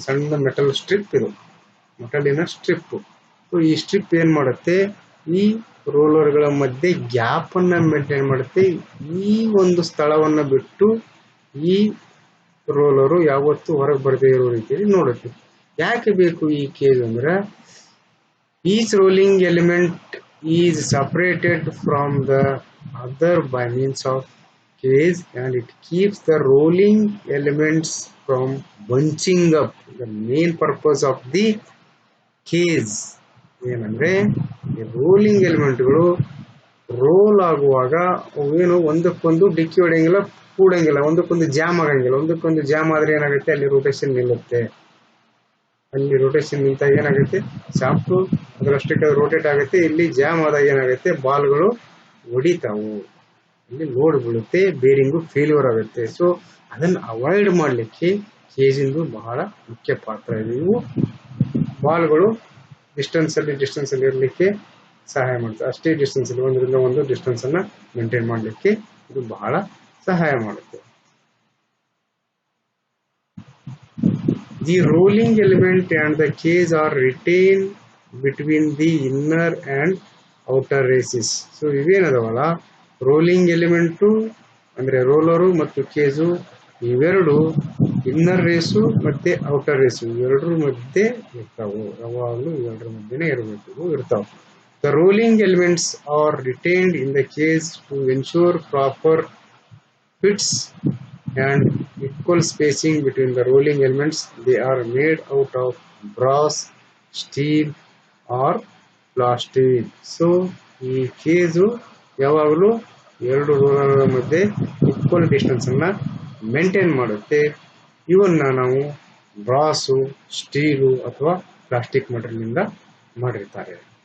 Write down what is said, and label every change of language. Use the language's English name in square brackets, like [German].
[Kannada] ಸಣ್ಣ metal strip ಇದು, ಮೆಟಲಿನ strip. ಈ ಸ್ಟ್ರಿಪ್ ಏನ್ ಮಾಡುತ್ತೆ, ಈ ರೋಲರ್ಗಳ ಮಧ್ಯೆ ಗ್ಯಾಪ್ ಅನ್ನ ಮೇಂಟೈನ್ ಮಾಡುತ್ತೆ. ಈ ಒಂದು ಸ್ಥಳವನ್ನ ಬಿಟ್ಟು ಈ ರೋಲರು ಯಾವತ್ತೂ ಹೊರಗೆ ಬರದೇ ಇರೋ ರೀತಿಯಲ್ಲಿ ನೋಡುತ್ತೆ. ಯಾಕೆ ಬೇಕು ಈ ಕೇಜ್ ಅಂದ್ರೆ, [English] Each rolling element is separated from the other by means of cage and it keeps the rolling elements from bunching up. The main purpose of the cage [Kannada] ಏನಂದ್ರೆ, ಈ ರೋಲಿಂಗ್ ಎಲಿಮೆಂಟ್ಗಳು ರೋಲ್ ಆಗುವಾಗ ಏನು ಒಂದಕ್ಕೊಂದು ಡಿಕ್ಕಿ ಹೊಡೆಯಂಗಿಲ್ಲ, ಕೂಡಂಗಿಲ್ಲ, ಒಂದಕ್ಕೊಂದು ಜಾಮ್ ಆಗಂಗಿಲ್ಲ. ಒಂದಕ್ಕೊಂದು ಜಾಮ್ ಆದ್ರೆ ಏನಾಗುತ್ತೆ, ಅಲ್ಲಿ ರೊಟೇಷನ್ ನಿಲ್ಲುತ್ತೆ. ಅಲ್ಲಿ ರೊಟೇಷನ್ ನಿಂತಾಗ ಏನಾಗುತ್ತೆ, ಶಾಫ್ಟ್ ಅದರಷ್ಟಕ್ಕೆ ರೋಟೇಟ್ ಆಗುತ್ತೆ. ಇಲ್ಲಿ ಜಾಮ್ ಆದಾಗ ಏನಾಗುತ್ತೆ, ಬಾಲ್ಗಳು ಹೊಡಿತಾವು, ಇಲ್ಲಿ ಲೋಡ್ ಬೀಳುತ್ತೆ, ಬೇರಿಂಗು ಫೇಲ್ಯೂರ್ ಆಗುತ್ತೆ. ಸೊ ಅದನ್ನ ಅವಾಯ್ಡ್ ಮಾಡ್ಲಿಕ್ಕೆ ಕೇಜಿಂದು ಬಹಳ ಮುಖ್ಯ ಪಾತ್ರ ಇದೆ. ಇವು ಬಾಲ್ಗಳು ಡಿಸ್ಟೆನ್ಸ್ ಅಲ್ಲಿ ಇರಲಿಕ್ಕೆ ಸಹಾಯ ಮಾಡುತ್ತೆ. ಅಷ್ಟೇ ಡಿಸ್ಟೆನ್ಸ್ ಅಲ್ಲಿ, ಒಂದರಿಂದ ಒಂದು ಡಿಸ್ಟೆನ್ಸ್ ಅನ್ನ ಮೇಂಟೈನ್ ಮಾಡ್ಲಿಕ್ಕೆ ಇದು ಬಹಳ ಸಹಾಯ ಮಾಡುತ್ತೆ. [English] The rolling element and the cage are retained between the inner and outer races. [Kannada] So ಇವೇನದವಲ್ಲ, rolling element ಅಂದ್ರೆ ರೋಲರು ಮತ್ತು ಕೇಜು ಇವೆರಡು ಇನ್ನರ್ ರೇಸು ಮತ್ತೆ ಔಟರ್ ರೇಸು ಇವೆರಡರ ಮಧ್ಯೆ ಇರ್ತಾವು. ಯಾವಾಗಲೂ ಇವೆರಡರ ಮಧ್ಯೆನೇ ಇರಬೇಕು, ಇರ್ತಾವೆ. [English] The rolling elements are retained in the case to ensure proper fits and equal spacing between the rolling elements. They are made out of brass, steel or plastic. [Kannada] So ಈ cage ಯಾವಾಗಲೂ ಎರಡು ರೋಲರ್ಗಳ ಮಧ್ಯೆ ಈಕ್ವಲ್ ಡಿಸ್ಟೆನ್ಸ್ ಅನ್ನ maintain ಮಾಡುತ್ತೆ. ಇವನ್ನ ನಾವು ಬ್ರಾಸು, steel ಅಥವಾ plastic material ಇಂದ ಮಾಡಿರ್ತಾರೆ.